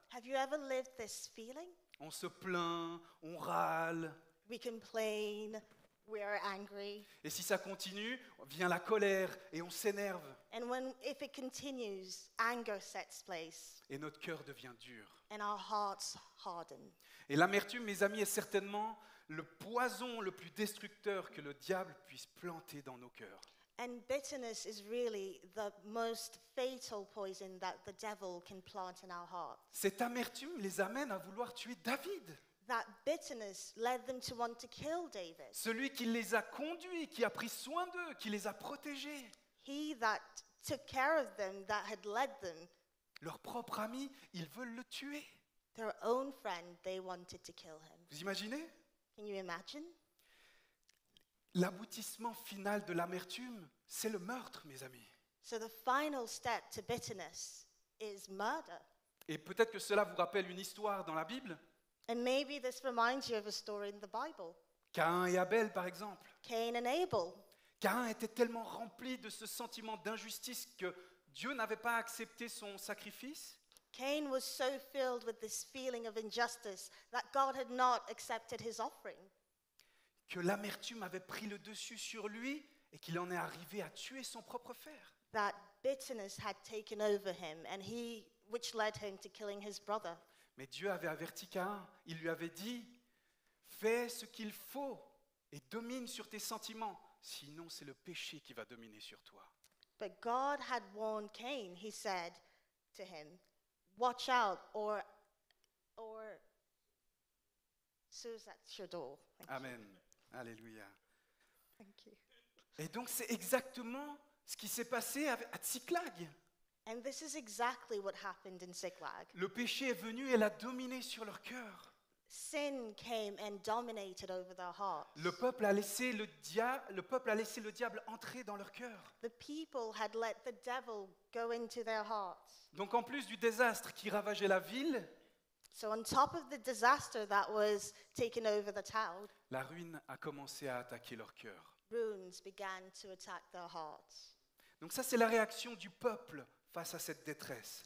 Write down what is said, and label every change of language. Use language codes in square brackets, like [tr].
[en] Have you ever lived this feeling? [fr] On se plaint, on râle, [en] We complain, we are angry, [fr] et si ça continue, vient la colère et on s'énerve, [en] and if it continues, anger sets place, [fr] et notre cœur devient dur. [en] and our hearts harden. [fr] Et l'amertume, mes amis, est certainement le poison le plus destructeur que le diable puisse planter dans nos cœurs. [en] And bitterness is really the most fatal poison that the devil can plant in our hearts. [fr] Cette amertume les amène à vouloir tuer David, [en] That bitterness led them to want to kill David. [fr] celui qui les a conduits, qui a pris soin d'eux, qui les a protégés. [en] He that took care of them, that had led them, [fr] Leur propre ami, ils veulent le tuer. [en] their own friend, they wanted to kill him. [fr] Vous imaginez? [en] Can you imagine? [fr] L'aboutissement final de l'amertume, c'est le meurtre, mes amis. [en] So the final step to bitterness is murder. [fr] Et peut-être que cela vous rappelle une histoire dans la Bible. [en] And maybe this reminds you of a story in the Bible. [fr] Caïn et Abel, par exemple. [en] Cain and Abel. [fr] Caïn était tellement rempli de ce sentiment d'injustice que Dieu n'avait pas accepté son sacrifice. [en] Cain was so filled with this feeling of injustice that God had not accepted his offering, [fr] Que l'amertume avait pris le dessus sur lui et qu'il en est arrivé à tuer son propre frère. [en] that bitterness had taken over him, and which led him to killing his brother. [fr] Mais Dieu avait averti Caïn, il lui avait dit, fais ce qu'il faut et domine sur tes sentiments, sinon c'est le péché qui va dominer sur toi. [en] But God had warned Cain. He said to him, watch out, or Suzat Shador. Amen. Alléluia. Thank you. [fr] Et donc c'est exactement ce qui s'est passé à Tsiklag. [en] And this is exactly what happened in Ziklag. [fr] Le péché est venu et l'a dominé sur leur cœur. [en] Sin came and dominated over their hearts. [fr] Le peuple a laissé le diable entrer dans leur cœur. [en] The people had let the devil go into their hearts. [fr] Donc en plus du désastre qui ravageait la ville, [en] So on top of the disaster that was taking over the town, [fr] la ruine a commencé à attaquer leur cœur. [en] runes began to attack their hearts. [fr] Donc ça c'est la réaction du peuple face à cette détresse.